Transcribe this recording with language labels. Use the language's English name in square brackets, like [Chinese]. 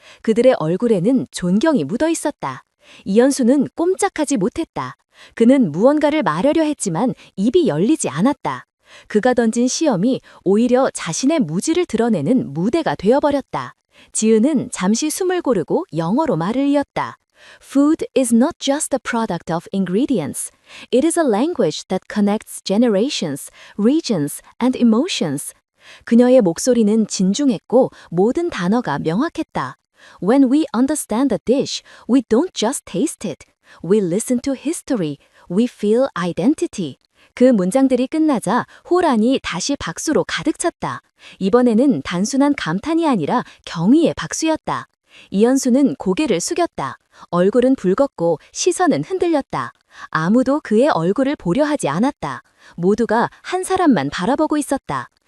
[Korean] 그들의 얼굴에는 존경이 묻어 있었다. 이현수는 꼼짝하지 못했다. 그는 무언가를 말하려 했지만 입이 열리지 않았다. 그가 던진 시험이 오히려 자신의 무지를 드러내는 무대가 되어버렸다. 지은은 잠시 숨을 고르고 영어로 말을 이었다. [English] Food is not just a product of ingredients. It is a language that connects generations, regions, and emotions. [Korean] 그녀의 목소리는 진중했고 모든 단어가 명확했다. [English] When we understand a dish, we don't just taste it. We listen to history. We feel identity. [Korean] 그 문장들이 끝나자 홀 안이 다시 박수로 가득 찼다. 이번에는 단순한 감탄이 아니라 경의의 박수였다. 이현수는 고개를 숙였다. 얼굴은 붉었고 시선은 흔들렸다. 아무도 그의 얼굴을 보려 하지 않았다. 모두가 한 사람만 바라보고 있었다.